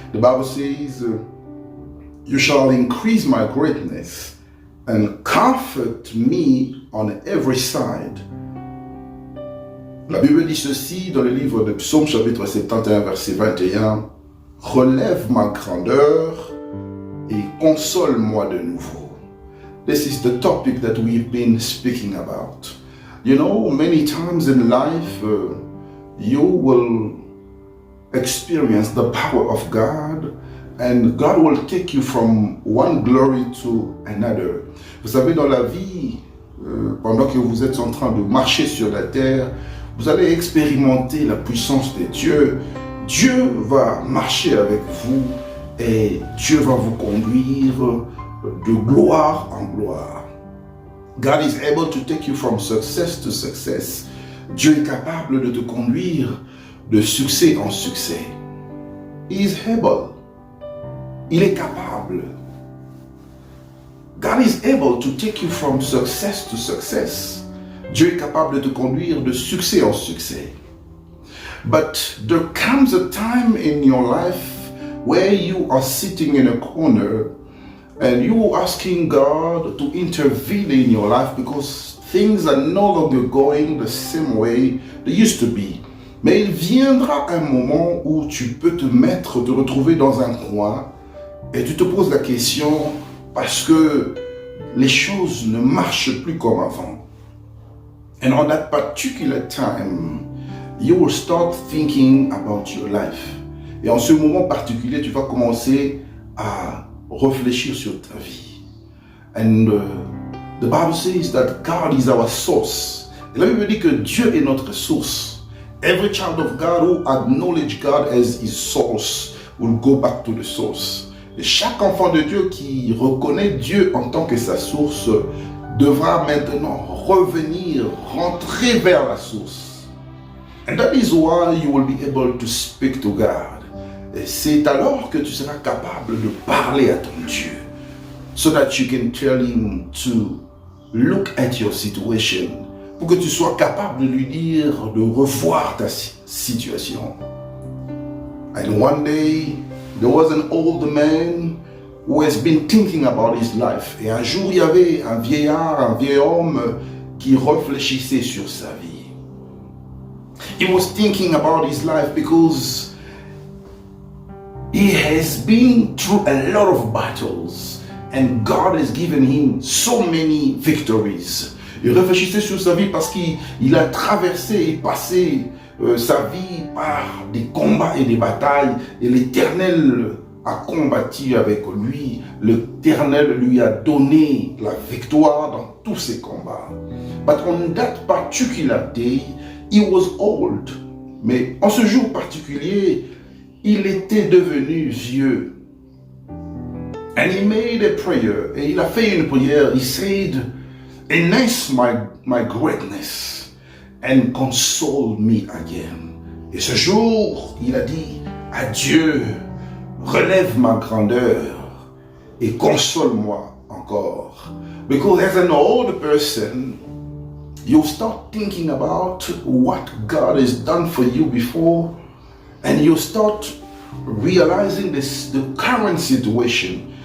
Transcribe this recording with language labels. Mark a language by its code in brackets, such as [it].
[en] The Bible says, "You shall increase my greatness and comfort me on every side." [fr] La Bible dit ceci dans le livre de Psaume chapitre 71 verset 21. Relève ma grandeur et console-moi de nouveau. [en] This is the topic that we've been speaking about. You know, many times in life, you will experience the power of God, and God will take you from one glory to another. [fr] Vous savez, dans la vie, pendant que vous êtes en train de marcher sur la terre, vous allez expérimenter la puissance de Dieu. Dieu va marcher avec vous et Dieu va vous conduire de gloire en gloire. [en] God is able to take you from success to success. [fr] Dieu est capable de te conduire de succès en succès. [en] He is able. [fr] Il est capable. [en] God is able to take you from success to success. [fr] Dieu est capable de te conduire de succès en succès. [en] But there comes a time in your life where you are sitting in a corner and you are asking God to intervene in your life because things are no longer going the same way they used to be. [fr] Mais il viendra un moment où tu peux te retrouver dans un coin et tu te poses la question parce que les choses ne marchent plus comme avant. [en] And on that particular time, you will start thinking about your life. [fr] Et en ce moment particulier, tu vas commencer à réfléchir sur ta vie. [en] And the Bible says that God is our source. [fr] Et la Bible dit que Dieu est notre source. [en] Every child of God who acknowledge God as his source will go back to the source. [fr] Et chaque enfant de Dieu qui reconnaît Dieu en tant que sa source devra maintenant revenir, rentrer vers la source. [en] And that is why you will be able to speak to God. [fr] Et c'est alors que tu seras capable de parler à ton Dieu. [en] So that you can tell him to look at your situation. [fr] Pour que tu sois capable de lui dire, de revoir ta situation. [en] And one day, there was an old man who has been thinking about his life. [fr] Et un jour, il y avait un vieillard, un vieil homme qui réfléchissait sur sa vie. [en] He was thinking about his life because he has been through a lot of battles and God has given him so many victories. [fr] Il réfléchissait sur sa vie parce qu'il a traversé et passé sa vie par des combats et des batailles et l'Éternel a combattu avec lui. L'Éternel lui a donné la victoire dans tous ses combats. [en] But on that particular day, he was old. [fr] Mais en ce jour particulier, il était devenu vieux. [en] And he made a prayer. [fr] Et il a fait une prière. [en] He said, "Enhance my greatness and console me again." [fr] Et ce jour, il a dit à Dieu, relève ma grandeur et console-moi encore. [en] Because as an old person, you start thinking about what God has done for you before, and you start realizing the current situation.